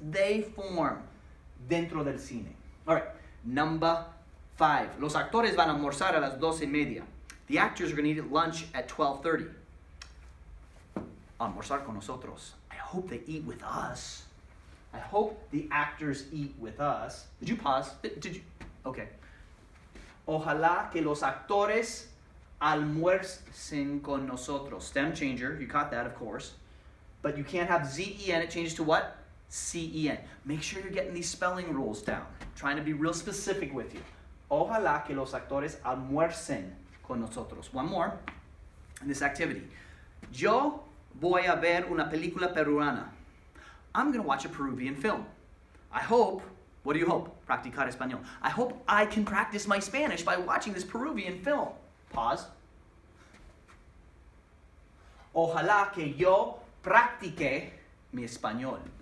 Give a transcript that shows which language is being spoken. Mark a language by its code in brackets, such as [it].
[en] They form [es] dentro del cine. [en] All right. Number 5. [es] Los actores van a almorzar a las 12:30. [en] The actors are going to eat at lunch at 12:30. [es] Almorzar con nosotros. [en] I hope they eat with us. I hope the actors eat with us. Did you pause? Did you? Okay. [es] Ojalá que los actores almuercen con nosotros. [en] Stem changer. You caught that, of course. But you can't have Z-E-N. It changes to what? C-E-N. Make sure you're getting these spelling rules down. Trying to be real specific with you. [es] Ojalá que los actores almuercen con nosotros. [en] One more in this activity. [es] Yo voy a ver una película peruana. [en] I'm going to watch a Peruvian film. I hope, what do you hope? [es] Practicar español. [en] I hope I can practice my Spanish by watching this Peruvian film. Pause. [es] Ojalá que yo practique mi español.